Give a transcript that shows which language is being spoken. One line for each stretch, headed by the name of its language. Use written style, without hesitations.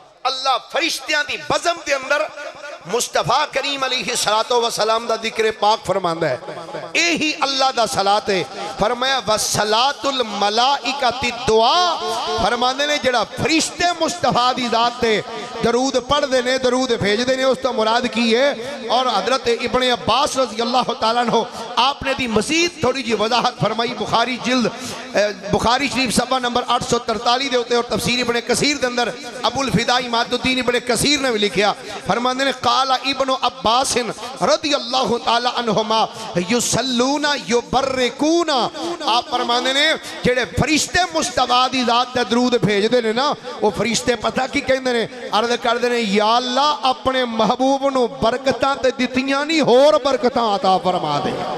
Punjabi: اللہ فرشتیاں دی بزم دے اندر مصطفیٰ کریم علیہ السلام دا ذکر پاک فرماندا ہے، یہی اللہ دا صلاۃ ہے. فرمایا
Arabic: وصلاۃ الملائکۃ الدعاء،
Punjabi: فرماندے نے جڑا فرشتے مصطفیٰ دی ذات تے درود پڑھ دے نے، درود بھیج دے نے، اس تو مراد کی ہے.
Urdu: اور حضرت ابن عباس رضی اللہ تعالیٰ عنہ آپ نے دی مزید تھوڑی جی وضاحت فرمائی.
Punjabi: بخاری جلد بخاری شریف صفحہ نمبر 843 دے ہوتے اور تفسیر ابن کثیر دے اندر ابو الفدائی ماد الدین ابن کثیر نے بھی لکھیا. فرماندے نے
Arabic: قال ابن عباس رضی اللہ تعالیٰ عنہما یصلون یبرکون،
Punjabi: آپ فرماندے نے جڑے فرشتے مصطفیٰ دی ذات تے درود بھیج دے نے نا، وہ فرشتے پتہ کی کہندے نے؟ عرض کر دے نے یا اللہ اپنے محبوب نو برکتاں تے دتیاں نہیں ہور برکتاں عطا فرما دے.